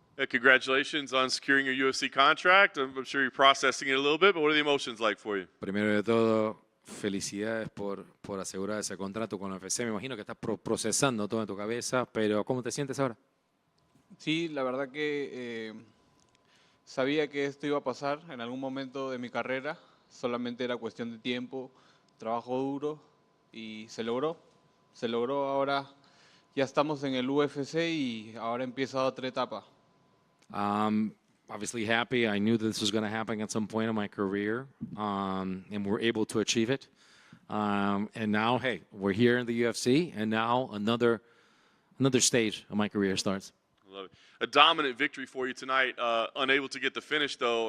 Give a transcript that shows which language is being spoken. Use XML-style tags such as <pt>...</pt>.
<en>Congratulations on securing your UFC contract. I'm sure you're processing it a little bit, but what are the emotions like for you?</en> <es>Primero de todo, felicidades por asegurar ese contrato con la UFC. Me imagino que estás procesando todo en tu cabeza, pero ¿cómo te sientes ahora? Sí, la verdad que sabía que esto iba a pasar en algún momento de mi carrera. Solamente era cuestión de tiempo, trabajo duro y se logró. Se logró, ahora ya estamos en el UFC y ahora empieza otra etapa.</es> <en>Obviously happy. I knew this was going to happen at some point in my career, and we're able to achieve it. And now, hey, we're here in the UFC, and now another stage of my career starts. I love it. A dominant victory for you tonight. Unable to get the finish, though.</en>